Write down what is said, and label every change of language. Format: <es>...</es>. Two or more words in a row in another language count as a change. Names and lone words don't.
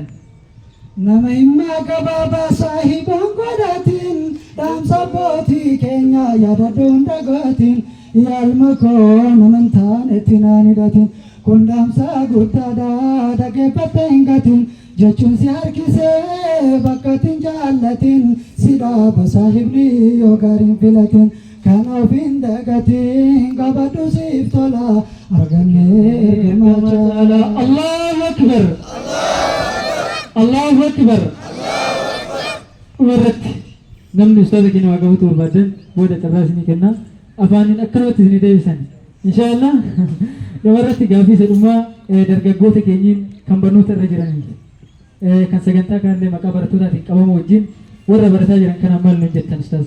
<om>Nama himma gabaabaa saahibaan godhatiin dhaamsa abbootii keenya yaadadhuun dhagaatiin yaalma koo naman taanetti naan hidhatiin kun dhaamsa guddaadha dhaggeeffattee hin gatiin jechuun si harkisee bakkatiin jaallatiin si dhaaba saahibni yoo gaariin filatiin kan ofiin dagatiin qabadhu siif tola argannee ergamaa jaala.</om> <ar>الله أكبر. الله أكبر.</ar> <om>Dhumarratti namni ustaaza keenya waa qabatu barbaadan booda carraa isinii kenna afaaniin akkanumatti isinii deebisan inshaallah. Dhumarratti gaafii isa dhumaa dargaggoota keenyiin kan barnoota irra jiraniiti. Kan sagantaa kanallee maqaa barattootatiin qabamu wajjin warra barataa jiran kana maal nuun jettan ustaaza?</om>